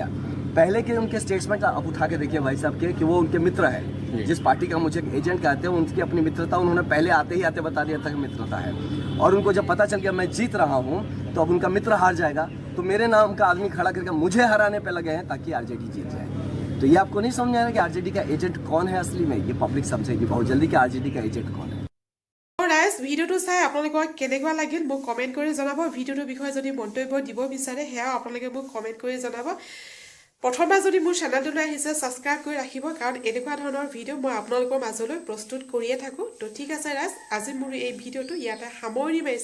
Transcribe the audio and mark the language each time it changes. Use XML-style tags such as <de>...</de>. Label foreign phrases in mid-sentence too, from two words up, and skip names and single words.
<hi>पहले के उनके स्टेटमेंट आप उठा के देखिए भाई साहब के, कि वो उनके मित्र है, जिस पार्टी का मुझे एजेंट कहते हैं, उनकी अपनी मित्रता उन्होंने पहले आते ही आते बता दिया था कि मित्रता है। और उनको जब पता चल गया मैं जीत रहा हूँ, तो अब उनका मित्र हार जाएगा, तो मेरे नाम का आदमी खड़ा करके मुझे हराने पे लगे हैं ताकि आरजेडी जीत जाए। तो ये आपको नहीं समझ आ रहा कि आरजेडी का एजेंट कौन है असली में? ये पब्लिक समझेगी बहुत जल्दी कि आरजेडी का एजेंट कौन है।</hi> <as>ৰাইজ ভিডিঅ'টো চাই আপোনালোকৰ কেনেকুৱা লাগিল মোক কমেণ্ট কৰি জনাব। ভিডিঅ'টোৰ বিষয়ে যদি মন্তব্য দিব বিচাৰে সেয়াও আপোনালোকে মোক কমেণ্ট কৰি জনাব। প্ৰথমবাৰ যদি মোৰ চেনেলটোলৈ আহিছে ছাবস্ক্ৰাইব কৰি ৰাখিব, কাৰণ এনেকুৱা ধৰণৰ ভিডিঅ' মই আপোনালোকৰ মাজলৈ প্ৰস্তুত কৰিয়ে থাকোঁ। তো ঠিক আছে ৰাইজ, আজি মোৰ এই ভিডিঅ'টো ইয়াতে সামৰি মাৰিছোঁ।</as>